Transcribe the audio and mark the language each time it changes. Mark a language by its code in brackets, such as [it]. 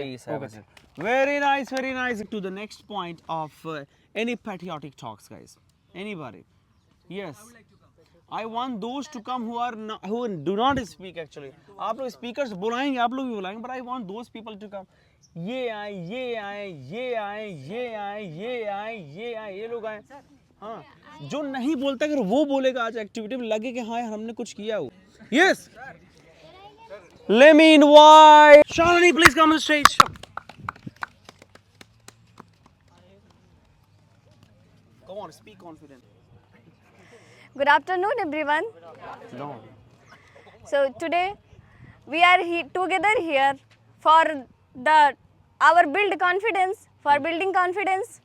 [en] please have a Okay, seat. Very nice, very nice. To the next point of any patriotic talks, guys. Anybody? Yes. I want those to come who do not speak actually. [hi] आप लोग speakers बुलाएंगे, आप लोग भी बुलाएंगे, [en] but I want those people to come. [hi] ये आए, ये आए, ये आए, ये आए, ये आए, ये आए, ये लोग आए. हाँ. जो नहीं बोलता अगर वो बोलेगा आज एक्टिविटी में लगे कि हाँ यार हमने कुछ किया हो. [en] Yes. Let me invite Shalini, please come on stage. Come on, speak confident. Good afternoon, everyone. No. So today we are together here for our build confidence, for building confidence,